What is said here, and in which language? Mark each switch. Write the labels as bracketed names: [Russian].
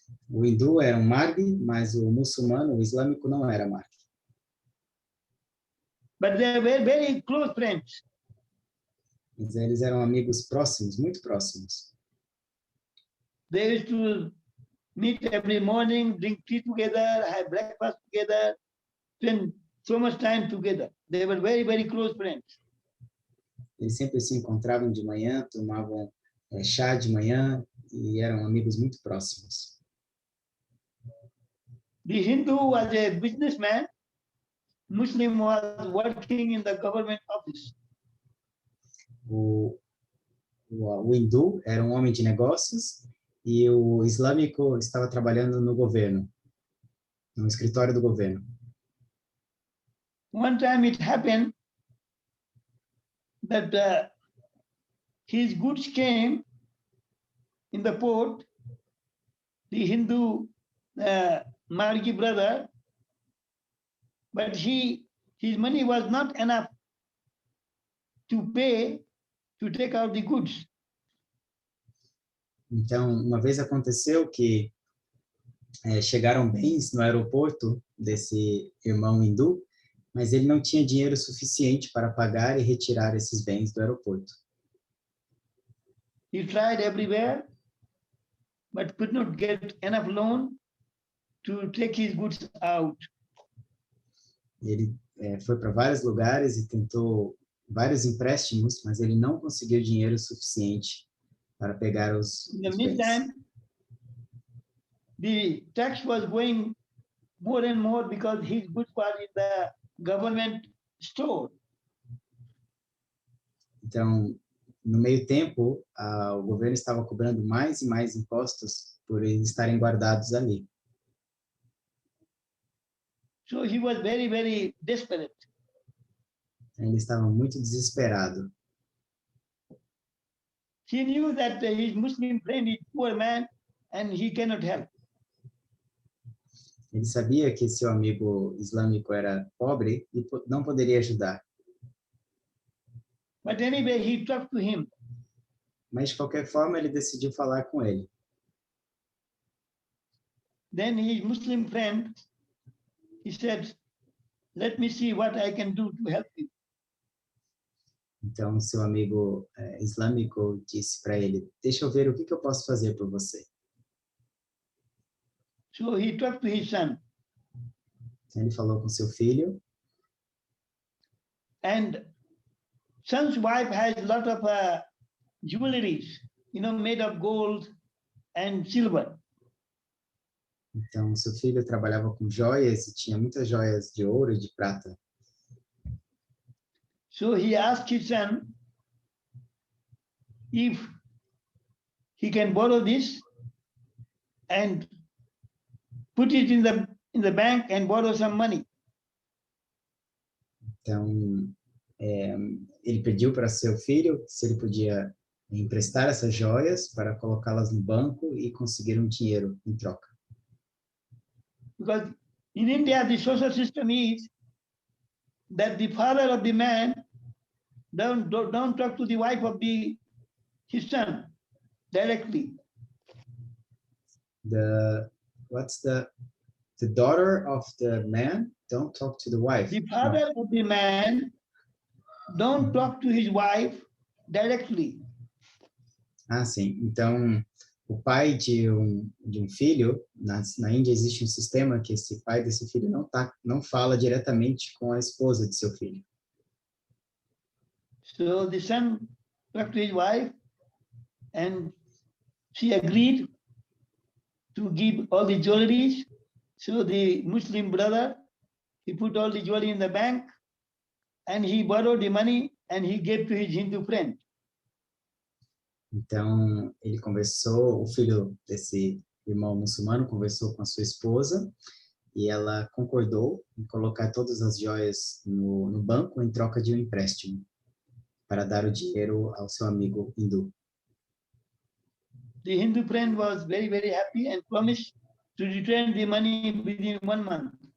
[Portuguese] O hindu era um margi, mas o muçulmano, o islâmico, não era margi. [English] But they were very close friends. [Portuguese] Mas eles eram amigos próximos, muito próximos. [English] They used to meet every morning, drink tea together, have breakfast together, spend so much time together. They were very, very close friends. [Portuguese] Eles sempre se encontravam de manhã, tomavam chá de manhã e eram amigos muito próximos. [English] The Hindu was a businessman. Muslim was working in the government office. [Portuguese] O hindu era um homem de negócios e o islâmico estava trabalhando no governo, no escritório do governo. [English] One time it happened that his goods came in the port. The Hindu Margi brother, but his money was not enough to pay to take out the goods. [Portuguese] Então, uma vez aconteceu que chegaram bens no aeroporto desse irmão hindu, mas ele não tinha dinheiro suficiente para pagar e retirar esses bens do aeroporto. [English] He tried everywhere, but could not get enough loan to take his goods out. [Portuguese] Ele foi para vários lugares e tentou vários empréstimos, mas ele não conseguiu dinheiro suficiente para pegar os [English] In the [Portuguese] bens. [English] meantime, the tax was going more and more because his goods were in the government store. [Portuguese] Então, no meio tempo, o governo estava cobrando mais e mais impostos por eles estarem guardados ali. [English] So he was very, very desperate. [Portuguese] Ele estava muito desesperado. [English] He knew that his Muslim friend is poor man and he cannot help. [Portuguese] Ele sabia que seu amigo islâmico era pobre e não poderia ajudar. [English] But anyway, he talked to him. [Portuguese] Mas, de qualquer forma, ele decidiu falar com ele. [English] Then his Muslim friend, he said, let me see what I can do to help you. [Portuguese] Então, seu amigo islâmico disse para ele, deixa eu ver o que eu posso fazer por você. [English] So he talked to his son. [Portuguese] Então, ele falou com seu filho. [English] And son's wife has a lot of jewelries, made of gold and silver. [Portuguese] Então, seu filho trabalhava com joias e tinha muitas joias de ouro e de prata. [English] So he asked his son if he can borrow this and put it in the bank and borrow some money. [Portuguese] Então, ele pediu para seu filho se ele podia emprestar essas joias para colocá-las no banco e conseguir um dinheiro em troca. [English] Because in India, the social system is that the father of the man don't talk to the wife of his son directly. What's the the daughter of the man don't talk to the wife. The father of the man don't talk to his wife directly. [Portuguese] Ah, sim. Então, o pai de um filho, na Índia existe um sistema que esse pai desse filho não fala diretamente com a esposa de seu filho. [English] So the son talked to his wife and she agreed to give all the jewelries. So the Muslim brother, he put all the jewelry in the bank and he borrowed the money and he gave to his Hindu friend. [Portuguese] Então, ele conversou, o filho desse irmão muçulmano conversou com a sua esposa e ela concordou em colocar todas as joias no banco em troca de um empréstimo para dar o dinheiro ao seu amigo hindu. [English] The Hindu friend was very, very happy and promised to return the money within 1 month.